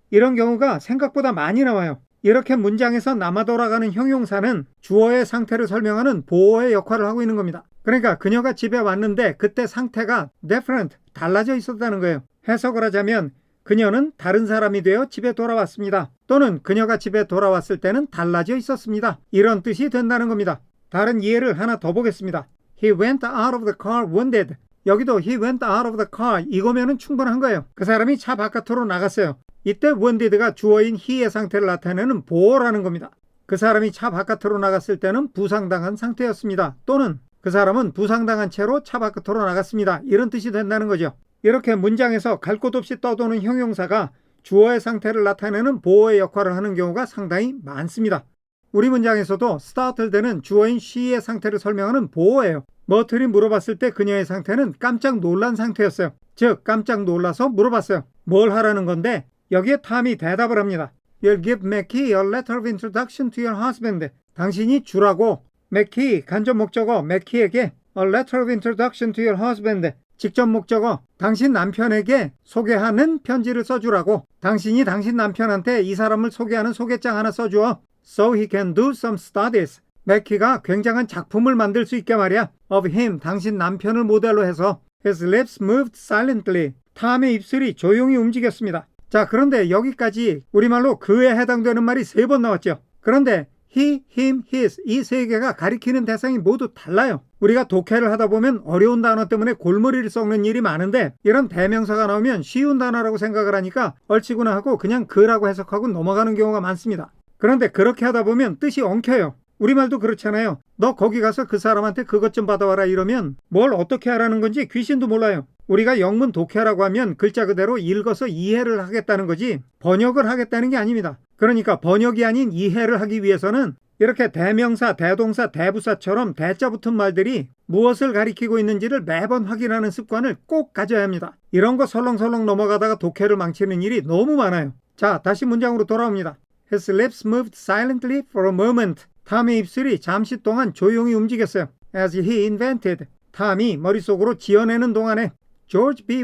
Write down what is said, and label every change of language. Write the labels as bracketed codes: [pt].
[ko] 이런 경우가 생각보다 많이 나와요. 이렇게 문장에서 남아 돌아가는 형용사는 주어의 상태를 설명하는 보어의 역할을 하고 있는 겁니다. 그러니까 그녀가 집에 왔는데 그때 상태가 different, 달라져 있었다는 거예요. 해석을 하자면 그녀는 다른 사람이 되어 집에 돌아왔습니다. 또는 그녀가 집에 돌아왔을 때는 달라져 있었습니다. 이런 뜻이 된다는 겁니다. 다른 이해를 하나 더 보겠습니다. [en] He went out of the car wounded. [ko] 여기도 [en] he went out of the car [ko] 이거면은 충분한 거예요. 그 사람이 차 바깥으로 나갔어요. 이때 wounded가 주어인 he의 상태를 나타내는 보어라는 겁니다. 그 사람이 차 바깥으로 나갔을 때는 부상당한 상태였습니다. 또는 그 사람은 부상당한 채로 차 바깥으로 나갔습니다. 이런 뜻이 된다는 거죠. 이렇게 문장에서 갈 곳 없이 떠도는 형용사가 주어의 상태를 나타내는 보어의 역할을 하는 경우가 상당히 많습니다. 우리 문장에서도 startled는 주어인 she의 상태를 설명하는 보어예요. 머틀이 물어봤을 때 그녀의 상태는 깜짝 놀란 상태였어요. 즉 깜짝 놀라서 물어봤어요. 뭘 하라는 건데 여기에 탐이 대답을 합니다. [en] You'll give Mackie a letter of introduction to your husband. [ko] 당신이 주라고 [en] Mackie [ko] 간접 목적어 [en] Mackie에게 a letter of introduction to your husband. [ko] 직접 목적어 당신 남편에게 소개하는 편지를 써주라고. 당신이 당신 남편한테 이 사람을 소개하는 소개장 하나 써주어. [en] So he can do some studies. [ko] Mackie가 굉장한 작품을 만들 수 있게 말이야. [en] Of him, [ko] 당신 남편을 모델로 해서. [en] His lips moved silently. [ko] 탐의 입술이 조용히 움직였습니다. 자, 그런데 여기까지 우리말로 그에 해당되는 말이 3번 나왔죠. 그런데 he, him, his 이 3개가 가리키는 대상이 모두 달라요. 우리가 독해를 하다 보면 어려운 단어 때문에 골머리를 썩는 일이 많은데 이런 대명사가 나오면 쉬운 단어라고 생각을 하니까 얼치구나 하고 그냥 그라고 해석하고 넘어가는 경우가 많습니다. 그런데 그렇게 하다 보면 뜻이 엉켜요. 우리말도 그렇잖아요. 너 거기 가서 그 사람한테 그것 좀 받아와라 이러면 뭘 어떻게 하라는 건지 귀신도 몰라요. 우리가 영문 독해라고 하면 글자 그대로 읽어서 이해를 하겠다는 거지 번역을 하겠다는 게 아닙니다. 그러니까 번역이 아닌 이해를 하기 위해서는 이렇게 대명사, 대동사, 대부사처럼 대자 붙은 말들이 무엇을 가리키고 있는지를 매번 확인하는 습관을 꼭 가져야 합니다. 이런 거 설렁설렁 넘어가다가 독해를 망치는 일이 너무 많아요. 자, 다시 문장으로 돌아옵니다. [en] His lips moved silently for a moment. [ko] 탐의 입술이 잠시 동안 조용히 움직였어요. [en] As he invented. [ko] 탐이 머릿속으로 지어내는 동안에 George B.